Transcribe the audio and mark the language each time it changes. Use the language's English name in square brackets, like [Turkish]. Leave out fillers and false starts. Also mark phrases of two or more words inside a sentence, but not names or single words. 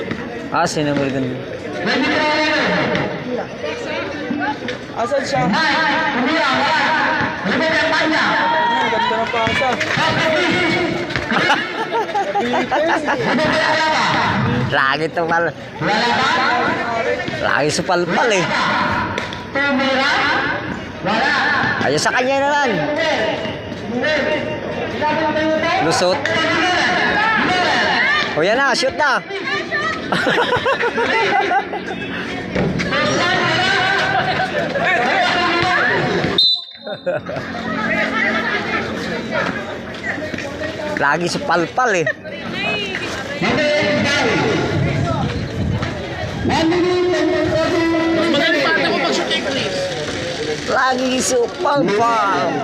[Filipino] Ah, sino mo rin? Asan siya? Ganda ng pasa. Lagi to pal. Lagi supal-pal eh. Ayos sa kanya na lang. Lusot. O yan na, shoot na. Lagi supal-pal eh. Lagi supal-pal.